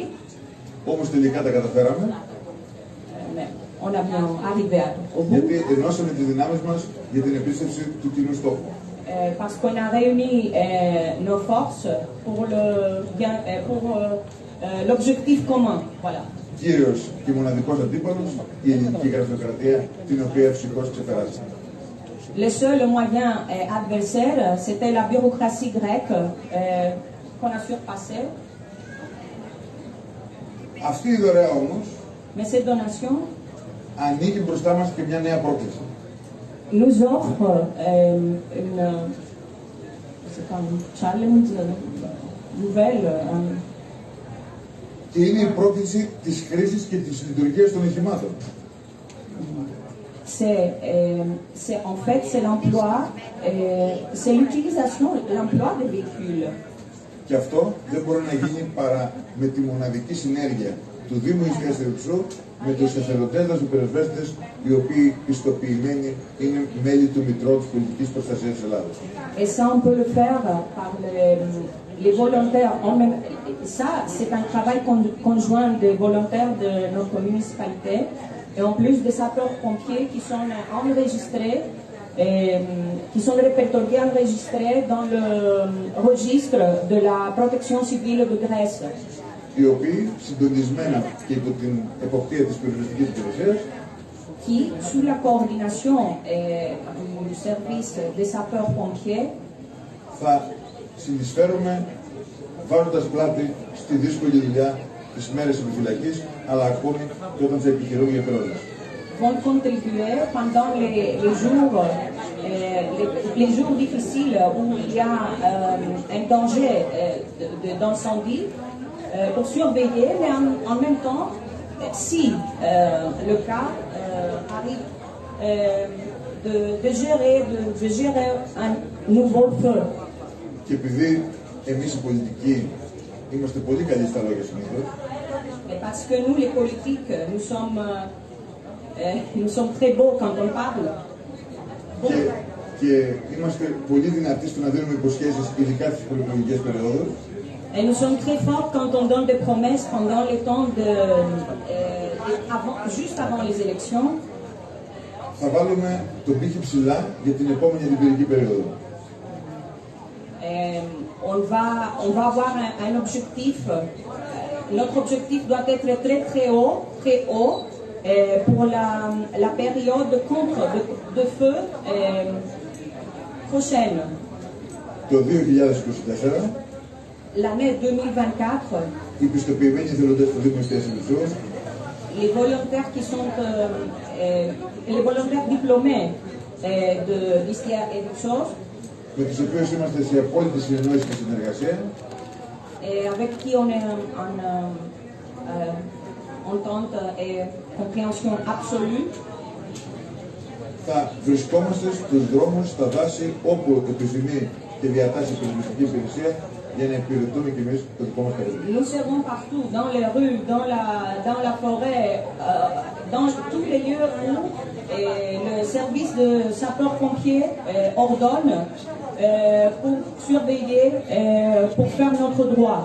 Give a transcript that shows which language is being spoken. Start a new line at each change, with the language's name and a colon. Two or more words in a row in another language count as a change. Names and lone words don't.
Greek: Όμως τελικά τα καταφέραμε.
French: Mais on a bien arrivé au bout.
Greek: Γιατί ενώσαμε τις δυνάμεις μας για την επίστευση του κοινού στόχου.
French: Parce qu'on a réuni nos forces pour l'objectif commun. Voilà.
Greek: Κύριος και μοναδικός αντίπαλος, η ελληνική γραφειοκρατία, την οποία ευτυχώς ξεπεράσαμε.
French: Le seul moyen adversaire, c'était la bureaucratie grecque qu'on a surpassée.
Greek: Αυτή η δωρεά όμως,
French: Mais cette donation
Greek: ανοίγει μπροστά μας και μια νέα πρόκληση.
French: nous offre une challenge nouvelle.
Greek: Και είναι η πρόκληση της χρήσης και της λειτουργίας των οχημάτων.
French: En fait, c'est l'emploi, c'est l'utilisation, l'emploi des véhicules.
Greek: Και αυτό δεν μπορεί να γίνει παρά με τη μοναδική συνέργεια του Δήμου Ιστίας Ευθύψου με τους εθελοντές δασοπυροσβέστες, οι οποίοι πιστοποιημένοι είναι μέλη του Μητρώου της Πολιτικής Προστασίας της Ελλάδος.
French: Et ça, on peut le faire par les volontaires. Ça, c'est un travail conjoint des volontaires de notre municipalité et en plus des sapeurs-pompiers qui sont enregistrés, qui sont répertoriés, enregistrés dans le registre de la protection civile de Grèce.
Greek: Οι οποίοι συντονισμένα και υπό την εποπτεία της πυροσβεστικής υπηρεσίας,
French: qui, sous la coordination du service des sapeurs-pompiers,
Greek: θα συνεισφέρουμε βάζοντας πλάτη στη δύσκολη δουλειά τις μέρες επιφυλακής, αλλά ακόμη και όταν θα επιχειρούν για πυρόσβεση.
French: vont contribuer pendant les jours difficiles où il y a un danger d'incendie pour surveiller, mais en même temps, si le cas arrive de gérer un nouveau feu.
Greek: Και επειδή εμείς οι πολιτικοί είμαστε πολύ καλοί στα λόγια συνήθως,
French: parce que nous les politiques, nous sommes très beaux quand on parle.
Greek: Και είμαστε πολύ δυνατοί στο να δίνουμε υποσχέσεις, ειδικά στις προεκλογικές περιόδους.
French: Et nous sommes très forts quand on donne des promesses pendant les temps juste avant les élections.
Greek: Θα βάλουμε τον πύχη ψηλά για την επόμενη αντιπυρική περίοδο.
French: On va avoir un objectif. Notre objectif doit être très haut pour la période de feu prochaine.
Greek: Το 2024,
French: l'année 2024,
Greek: οι πιστοποιημένοι εθελοντές του Δήμου Ιστίας Ευθύψου,
French: les volontaires qui sont les volontaires diplômés de l'Istia Ethipsos,
Greek: με τους οποίους είμαστε σε απόλυτη συνεννόηση και συνεργασία,
French: et avec qui on est en entente et compréhension absolue.
Greek: Θα βρισκόμαστε στους δρόμους, στα δάση, όπου επιθυμεί και διατάσσει η πολιτική υπηρεσία για να υπηρετούμε κι εμείς το δικό μας καθήκον.
French: Nous serons partout, dans les rues, dans la forêt, dans tous les lieux où le service de sapeurs-pompiers ordonne pour surveiller, pour faire notre droit.